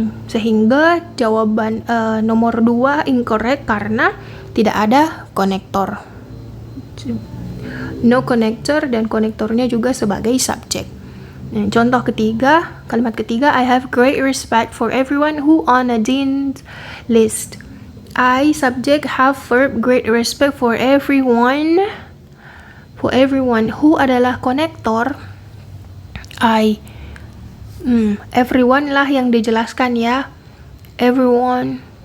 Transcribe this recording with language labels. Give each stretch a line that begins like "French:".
Indonesian: Sehingga jawaban nomor 2 incorrect karena tidak ada konektor.
English: no connector,
Indonesian: dan konektornya juga sebagai subjek. Nah, contoh ketiga, kalimat ketiga,
English: I have great respect for everyone who on a dean's list. I subject have verb great respect for everyone. For everyone who
Indonesian: adalah konektor. I everyone lah yang dijelaskan ya. Everyone.